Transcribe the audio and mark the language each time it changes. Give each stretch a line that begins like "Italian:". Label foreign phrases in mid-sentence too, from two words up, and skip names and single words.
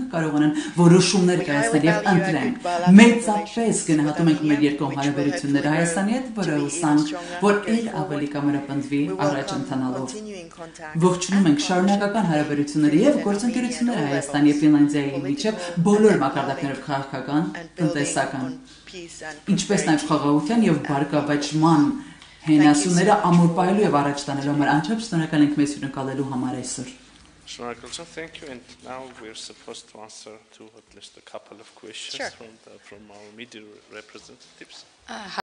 Armenian: կարողանան որոշումներ կայացնել եւ ընտրեն։ Մեծապես գնահատում ենք մեր երկկողմ հարաբերությունները Հայաստանի հետ, որը հուսանք, որ ել ավելի կամրապնդվի առաջ ընթանալով։ Ողջունում ենք շարունակական հարաբերությունները եւ գործընկերությունները Հայաստանի եւ Ֆինլանդիայի միջեւ բոլոր մակարդակներով քաղաքական, տնտեսական, ինչպես նաեւ խաղաղության եւ բարգավաճման հենասյուները ամուր պահելու եւ առաջ տանելու համար անչափ շնորհակալ ենք մեզ հյուրընկալելու համար այսօր։ Շնորհակալություն,
English: thank you, and now we're supposed to answer to at least a couple of questions from our media representatives.